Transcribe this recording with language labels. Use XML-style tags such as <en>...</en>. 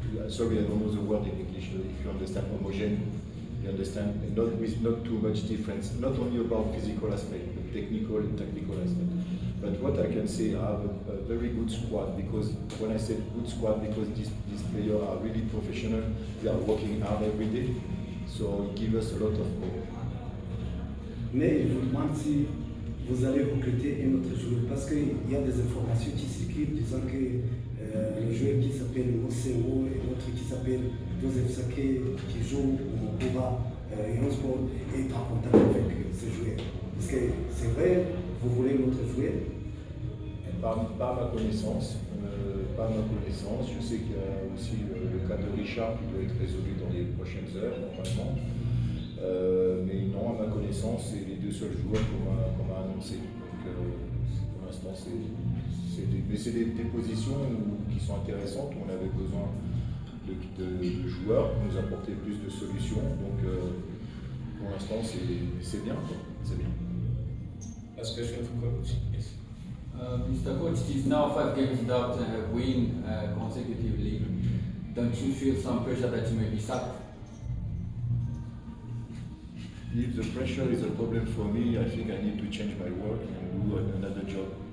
<en>Sorry, I don't know the word in English. If you understand homogène, you understand, and not too much difference. Not only about physical aspect, but technical and tactical aspect. But what I can say, I have a very good squad, because when I said good squad, because these players are really professional, they are working hard every day. So it gives us a lot of hope.</en> <fr>Mais je vous demande si vous allez recruter un autre joueur, parce qu'il y a des informations qui circulent disant que le joueur qui s'appelle Mosengo et l'autre qui s'appelle Joseph Sake, qui joue au Mokova Sport, est en contact avec ce joueur. Est-ce que c'est vrai, vous voulez un autre joueur? Pas à ma connaissance. Je sais qu'il y a aussi le cas de Richard qui doit être résolu dans les prochaines heures, normalement. Mais non, à ma connaissance, c'est les deux seuls joueurs qu'on m'a annoncés. Donc pour l'instant, c'est des positions qui sont intéressantes, où on avait besoin de joueurs pour nous apporter plus de solutions. Donc pour l'instant, c'est bien. C'est bien.</fr> <en>Last question for coach. Yes. Mr. Coach, it is now 5 games without win consecutively. Don't you feel some pressure that you may be sacked? If the pressure is a problem for me, I think I need to change my work and do another job.</en>